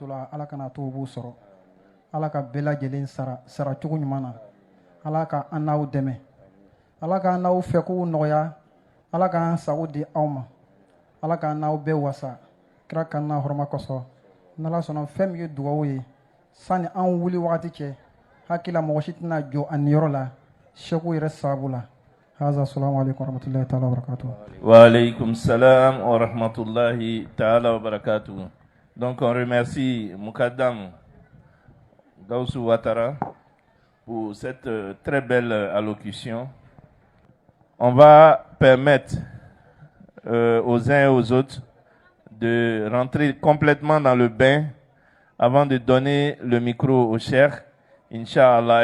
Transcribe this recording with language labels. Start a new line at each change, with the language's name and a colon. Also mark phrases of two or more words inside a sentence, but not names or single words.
Bambara: la ala kana to u b'u sɔrɔ ala ka bɛɛ lajɛlen sara saracogo ɲuman na ala ka an n'aw dɛmɛ ala ka an n'aw fɛ kow nɔgɔya ala ka an sago di aw ma ala ka an n'aw bɛɛ wasa kira kan na hɔrɔma kɔsɔ n'ala sɔnna fɛn min ye dugawu ye sani an wuli wagati cɛ hakila mɔgɔ si tɛna jɔ a niyɔrɔ la sɛku yɛrɛ sababu la haza
Arabic: السلام عليكم ورحمة الله تعالى وبركاته. وعليكم السلام ورحمة الله تعالى وبركاته.
French: Donc on remercie Moukadam Gaussou Ouattara pour cette très belle allocution. On va permettre aux uns et aux autres de rentrer complètement dans le bain avant de donner le micro au cheikh, Inch'Allah.